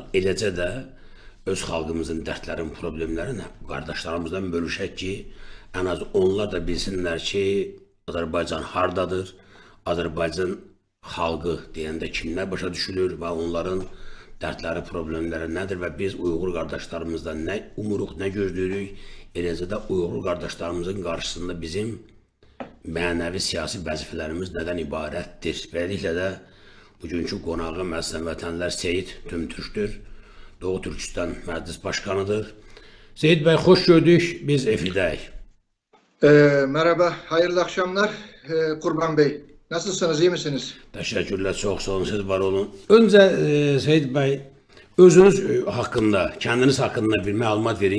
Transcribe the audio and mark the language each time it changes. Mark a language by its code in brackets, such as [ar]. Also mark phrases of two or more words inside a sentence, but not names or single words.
[az] Eləcə də öz xalqımızın dərdlərin, problemlərini qardaşlarımızdan bölüşək ki, ən az onlar da bilsinlər ki, Azərbaycan hardadır, Azərbaycan xalqı deyəndə kimlər başa düşülür və onların dərdləri, problemləri nədir və biz Uyğur qardaşlarımızdan nə umuruq, nə gözləyirik, eləcə də Uyğur qardaşlarımızın qarşısında bizim mənəvi siyasi vəzifələrimiz nədən ibarətdir. Beləliklə də bugünkü qonağım əziz vətənlər Seyid Tümtürkdür. [tr] Doğu Türkistan Məclis Başkanıdır. [az] Seyit Bey hoş gördük. Biz efirdəyik. [tr] Merhaba, hayırlı akşamlar. Kurban Bey, nasılsınız, iyi misiniz? Teşekkürler, çok sağ olun, siz var olun. Önce Seyit Bey, özünüz hakkında, kendiniz hakkında [az] bir məlumat verin.